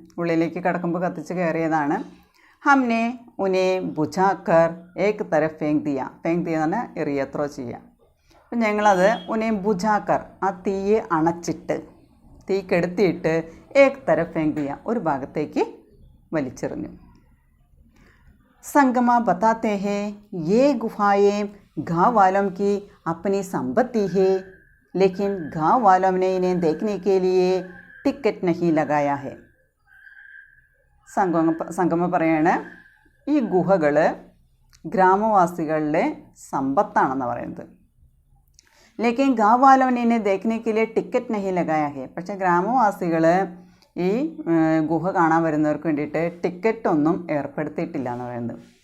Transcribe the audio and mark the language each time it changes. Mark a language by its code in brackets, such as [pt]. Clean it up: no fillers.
[ml] ഉള്ളിലേക്ക് കടക്കുമ്പോൾ കത്തിച്ച് കയറിയതാണ്. [hi] ഹംനെ ഉനെ ബുജാക്കർ ഏക് തരഫ് ഫേങ്ക് ദിയ. ഫേങ്ക് ദിയ [ml] എന്ന് പറഞ്ഞാൽ എറിയത്രോ ചെയ്യുക. അപ്പം ഞങ്ങളത് [hi] ഉനെ ബുജാക്കർ, [ml] ആ തീയെ അണച്ചിട്ട്, തീ കെടുത്തിയിട്ട് [hi] ഏക് തരഫ് ഫേങ്ക് ദിയ, [ml] ഒരു ഭാഗത്തേക്ക് വലിച്ചെറിഞ്ഞു. [hi] संगमा बताते हैं ये गुफाएं गाँव वालों की अपनी संपत्ति है, लेकिन गाँव वालों ने इन्हें देखने के लिए टिकट नहीं लगाया है. [ml] സംഗമ പറയാണ്, ഈ ഗുഹകൾ ഗ്രാമവാസികളുടെ സമ്പത്താണെന്ന് പറയുന്നത്. [hi] ലേക്കിൻ ഗാവ് വാലോൻ ഇനെ ദേഖ്നെ കെ ലിയെ ടിക്കറ്റ് നഹി ലഗായ ഹെ. [ml] പക്ഷേ ഗ്രാമവാസികൾ ഈ ഗുഹ കാണാൻ വരുന്നവർക്ക് വേണ്ടിയിട്ട് ടിക്കറ്റൊന്നും ഏർപ്പെടുത്തിയിട്ടില്ല എന്ന് പറയുന്നത്.